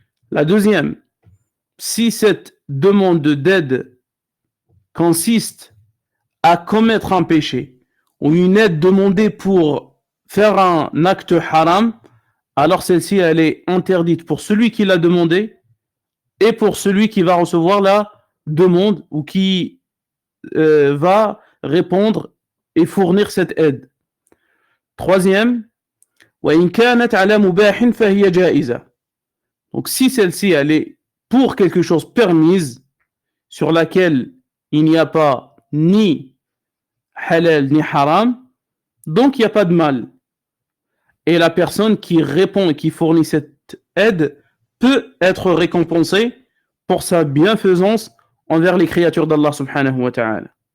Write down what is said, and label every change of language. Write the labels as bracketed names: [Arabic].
[French] La deuxième, si cette demande d'aide consiste à commettre un péché ou une aide demandée pour faire un acte haram, alors celle-ci, elle est interdite pour celui qui l'a demandé et pour celui qui va recevoir la demande ou qui va répondre et fournir cette aide. [Arabic] Troisième, وَإِنْ كَانَتْ عَلَى مُبَاحٍ فَهِيَ جَائِزَةٌ. [French] Donc si celle-ci, elle est pour quelque chose permise, sur laquelle il n'y a pas ni halal ni haram, donc il n'y a pas de mal. Et la personne qui répond et qui fournit cette aide peut être récompensée pour sa bienfaisance envers les créatures d'Allah subhanahu wa ta'ala.